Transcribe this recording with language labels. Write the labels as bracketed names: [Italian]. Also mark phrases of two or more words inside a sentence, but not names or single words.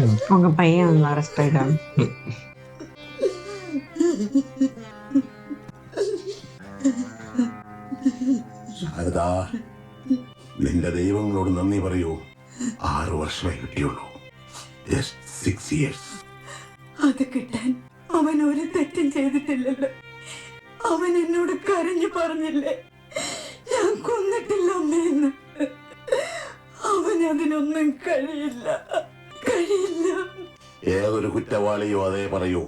[Tamil] உங்க பையன் வந்து அரெஸ்ட் ஆயிட்டான். [Malayalam] ശാരദാ, നിന്റെ ദൈവങ്ങളോട് നന്ദി പറയൂ. 6 വർഷമേ കിട്ടിയുള്ളൂ. [English] Just 6 years. [Malayalam] അത് കിട്ടാൻ അവൻ ഒരു തെറ്റും ചെയ്തിട്ടില്ലല്ലോ. അവൻ എന്നോട് കരഞ്ഞു പറഞ്ഞില്ലേ ഞാൻ കൊന്നിട്ടില്ല അമ്മയെന്ന്. അവൻ അതിനൊന്നും കഴിയില്ല. ഏതൊരു കുറ്റവാളിയോ അതേ പറയൂ.